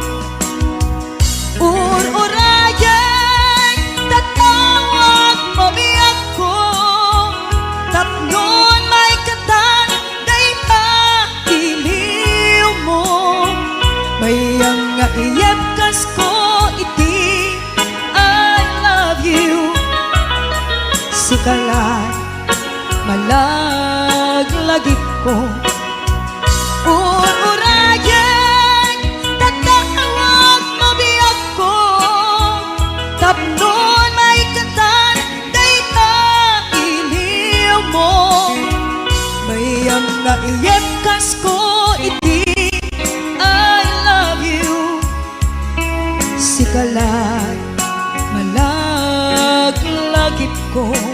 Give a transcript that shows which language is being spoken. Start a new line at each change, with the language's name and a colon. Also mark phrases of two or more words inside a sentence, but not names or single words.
Iloko: Ur-urayan, tatawag mo biyak ko, tapnon may katan, day pa iliw mo. Bayang nga iyap kas ko iti,
English: I love you.
Iloko: Sikalat, malaglagip ko. Ur-urayan, tatawag mo biyak ko, tapnon may katan, day ka iliw mo. Bayang nga iyap kas ko iti,
English: I love you.
Iloko: Sikalat, malaglagip ko.